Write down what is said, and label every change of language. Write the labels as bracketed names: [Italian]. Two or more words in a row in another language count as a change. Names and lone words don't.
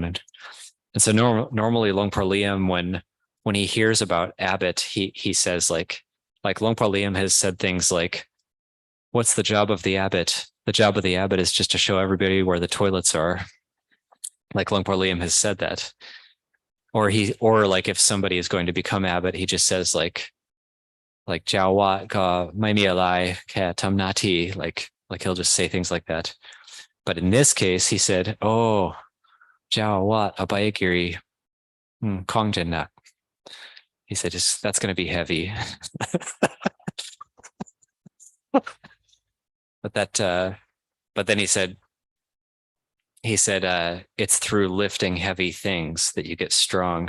[English] And so normally Luang Por Liam, when he hears about abbot, he says like Luang Por Liam has said things like, what's the job of the abbot? The job of the abbot is just to show everybody where the toilets are. Like Luang Por Liam has said that. Or like if somebody is going to become abbot, he just says like [Thai] เจ้าอาวาสก็ไม่มีอะไรก็ทำหน้าที่, [English] like he'll just say things like that. But in this case, he said, oh, [Thai] เจ้าอาวาสอภัยคีรีก็คงจะหนัก. [English] He said, that's going to be heavy. But then he said, it's through lifting heavy things that you get strong.